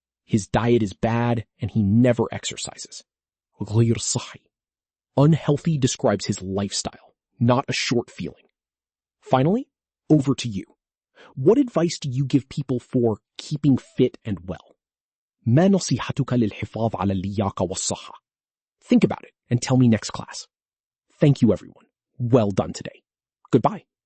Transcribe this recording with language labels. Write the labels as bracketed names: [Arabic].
[English] His diet is bad and he never exercises. [Arabic] غير صحي. [English] Unhealthy describes his lifestyle, not a short feeling. Finally, over to you. What advice do you give people for keeping fit and well? [Arabic] ما نصيحتك للحفاظ على اللياقة والصحة? [English] Think about it and tell me next class. Thank you everyone. Well done today. Goodbye.